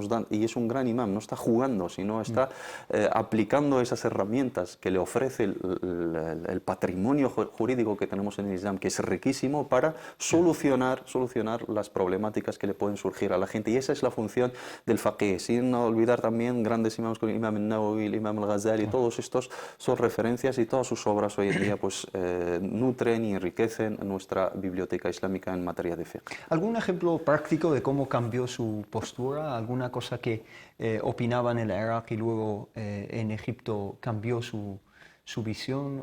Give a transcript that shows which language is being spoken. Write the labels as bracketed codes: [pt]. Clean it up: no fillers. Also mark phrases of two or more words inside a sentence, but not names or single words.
[es] nos da, y es un gran imam, no está jugando, sino está aplicando esas herramientas que le ofrece el patrimonio jurídico que tenemos en el Islam, que es riquísimo, para solucionar las problemáticas que le pueden surgir a la gente, y esa es la función del faqih, sin olvidar también grandes imams como el imam al-Nawawi, el imam al-Ghazali, todos estos son referencias y todas sus obras hoy en día pues nutren y enriquecen nuestra biblioteca islámica en materia de fiqh. ¿Algún ejemplo práctico de cómo cambió su postura? ¿Alguna cosa que opinaba en el Irak y luego en Egipto cambió su visión?